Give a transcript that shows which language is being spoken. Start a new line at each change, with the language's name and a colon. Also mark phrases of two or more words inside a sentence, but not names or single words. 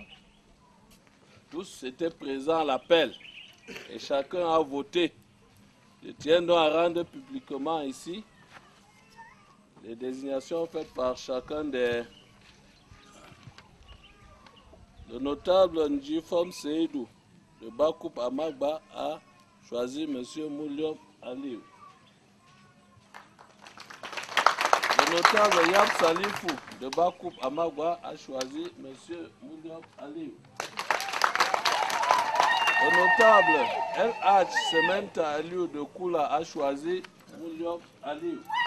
French: Tous étaient présents à l'appel et chacun a voté. Je tiens donc à rendre publiquement ici les désignations faites par chacun des... Le notable Njifom Seydou de Bakoup Amagba a choisi M. Mouliom Aliou. Le notable Yab Salifou de Bakoup Amagba a choisi M. Mouliom Aliou. Le notable LH Sementa Aliou de Koula a choisi Mouliom Aliou.